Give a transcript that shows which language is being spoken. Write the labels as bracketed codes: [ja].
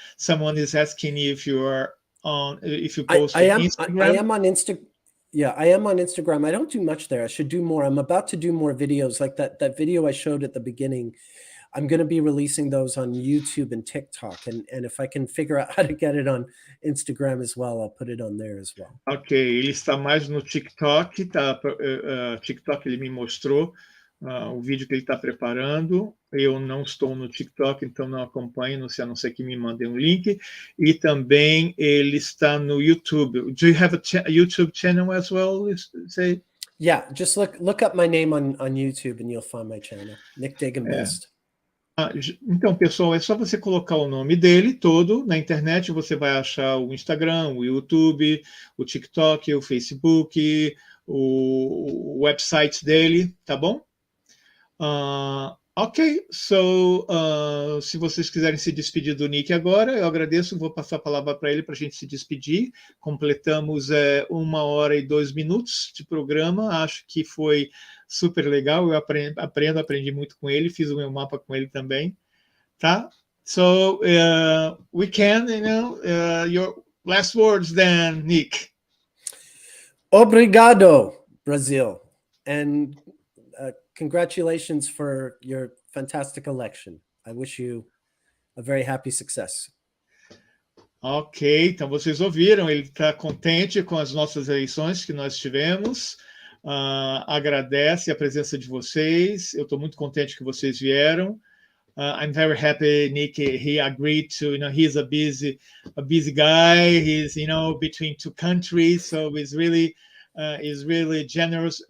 [en] Someone is asking if you are on, if you post on Instagram. I am on Instagram. Yeah, I am on Instagram. I don't do much there. I should do more. I'm about to do more videos like that video I showed at the beginning. I'm going to be releasing those on YouTube and TikTok. And if I can figure out how to get it on Instagram as well, I'll put it on there as well. [pt] Ok, ele está mais no TikTok, tá? TikTok ele me mostrou o vídeo que ele está preparando. Eu não estou no TikTok, então não acompanho, a não ser que me mandem um link. E também ele está no YouTube. [en] Do you have a YouTube channel as well? Say? Yeah, just look up my name on YouTube and you'll find my channel, Nick Dagan Best. [pt] Então, pessoal, é só você colocar o nome dele todo na internet, você vai achar o Instagram, o YouTube, o TikTok, o Facebook, o website dele, tá bom? Ok, se vocês quiserem se despedir do Nick agora, eu agradeço, vou passar a palavra para ele para a gente se despedir. Completamos 1 hora e 2 minutos de programa, acho que foi super legal, eu aprendi muito com ele, fiz o meu mapa com ele também, tá? [en] So, we can, your last words then, Nick. [pt] Obrigado, [en] Brazil, and congratulations for your fantastic election. I wish you a very happy success. [pt] Ok, então vocês ouviram, ele está contente com as nossas eleições que nós tivemos, agradece a presença de vocês, eu estou muito contente que vocês vieram. [en] I'm very happy, Nick, he agreed to, he's a busy guy, he's, between 2 countries, so he's really generous.